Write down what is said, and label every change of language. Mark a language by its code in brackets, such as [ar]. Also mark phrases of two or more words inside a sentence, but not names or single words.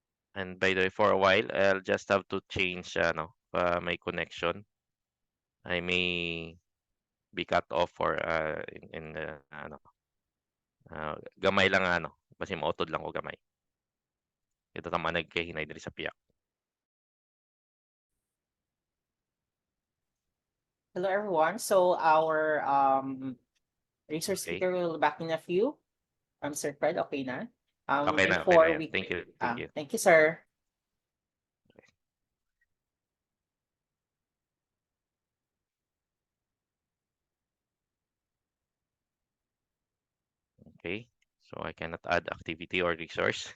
[en] And by the way, for a while, I'll just have to change my connection. I may be cut off for [hil] gamay lang basi mautod lang ko gamay. Ito tama nagkahinay diri sa piyak. [en] Hello, everyone. So our resource Okay. speaker will back in a few. Sir Fred, [hil] okay na? Okay na [en] Before [hil] yan. [en] we Thank you. Thank you. thank you, sir. Okay. So I cannot add activity or resource.